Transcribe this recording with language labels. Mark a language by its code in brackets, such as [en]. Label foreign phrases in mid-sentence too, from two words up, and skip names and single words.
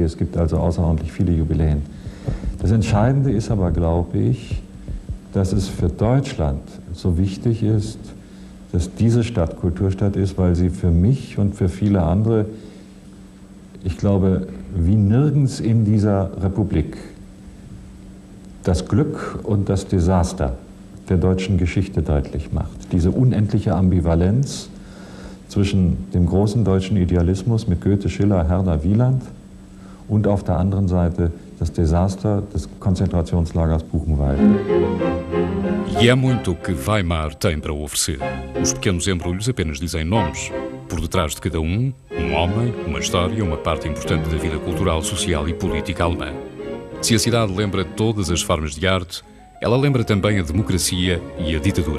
[de] Es gibt also außerordentlich viele Jubiläen. Das Entscheidende ist aber, glaube ich, dass es für Deutschland so wichtig ist, dass diese Stadt Kulturstadt ist, weil sie für mich und für viele andere, ich glaube, wie nirgends in dieser Republik das Glück und das Desaster der deutschen Geschichte deutlich macht. Diese unendliche Ambivalenz zwischen dem großen deutschen Idealismus mit Goethe, Schiller, Herder, Wieland und auf der anderen Seite das Desaster des Konzentrationslagers Buchenwald. [pt] E é muito o que Weimar tem para oferecer. Os pequenos embrulhos apenas dizem nomes. Por detrás de cada um homem, uma história, uma parte importante da vida cultural, social e política alemã. Se a cidade lembra todas as formas de arte, ela lembra também a democracia e a ditadura.